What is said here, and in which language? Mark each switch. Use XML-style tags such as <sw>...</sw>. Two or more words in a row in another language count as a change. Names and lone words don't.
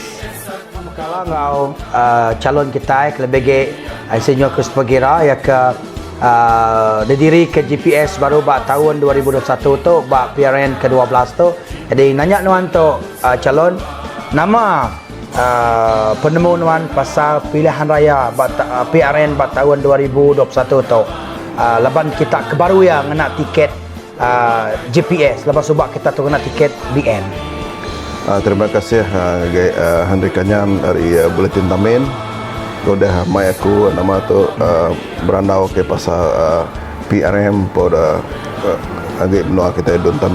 <iba>Kalau ngau calon kita kelebih Insinyur Christopher Gira ya ke didiri ke GPS baru bak tahun 2021 tu bak PRN ke-12 tu. Jadi nanya nuan tu calon nama penemu nuan pasal pilihan raya PRN bak tahun 2021 tu. Laban kita kebaru yang kena tiket GPS lepas subak kita tu kena tiket BN.</iba> <ms>Terima kasih Henry Kanyam dari Buletin Tamin.</ms> <iba>Kau dah mai aku nama tu berandau ke pasal PRM pada agak menua kita Dun Tamin.</iba>